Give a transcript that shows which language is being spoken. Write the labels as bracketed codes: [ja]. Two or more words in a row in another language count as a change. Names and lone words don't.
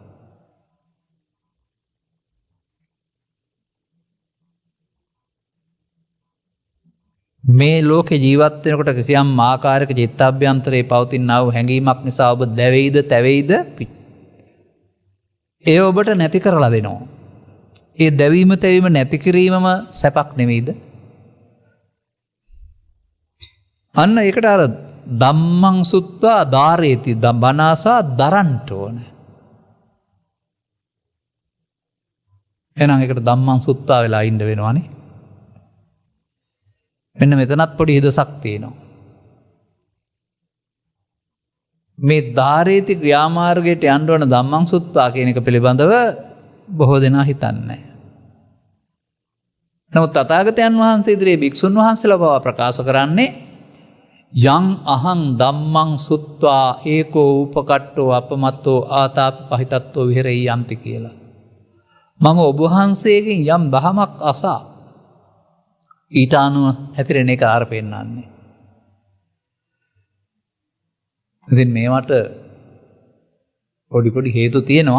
[si] මේ ලෝකේ ජීවත් වෙනකොට කිසියම් ආකාරයක චිත්තාභ්‍යන්තරයේ පවතිනා වූ හැඟීමක් නිසා ඔබ දැවෙයිද, තැවෙයිද? ඒ ඔබට නැති කරලා දෙනවා. ඒ දැවීම, තැවීම නැති කිරීමම සැපක් නෙවෙයිද? අන්න ඒකට අර [pi] ධම්මං සුත්වා ධාරේති, [si] බණාසා දරන්ට ඕන. එහෙනම් ඒකට [pi] ධම්මං සුත්වා [si] වෙලා ඉන්න වෙනවනේ. මෙන්න මෙතනත් පොඩි හිදසක් තියෙනවා. මේ ධාරේති ක්‍රියාමාර්ගයට යන්න ඕන [pi] ධම්මං සුත්වා [si] කියන එක පිළිබඳව බොහෝ දෙනා හිතන්නේ නැහැ. නමුත් තථාගතයන් වහන්සේ ඉදිරියේ භික්ෂුන් වහන්සේලා බව ප්‍රකාශ කරන්නේ [pi] යං අහං ධම්මං සුත්වා ඒකෝ උපකට්ඨෝ අපමත්තෝ ආතාපි පහිතත්වෝ විහෙරෙයි යන්ති කියලා. [si] මම ඔබ වහන්සේගෙන් යම් දහමක් අසා ඊට අනුව හැතිරෙන එක ආර පෙන්නන්නේ. ඉතින් මේවට පොඩි හේතු තියෙනවා.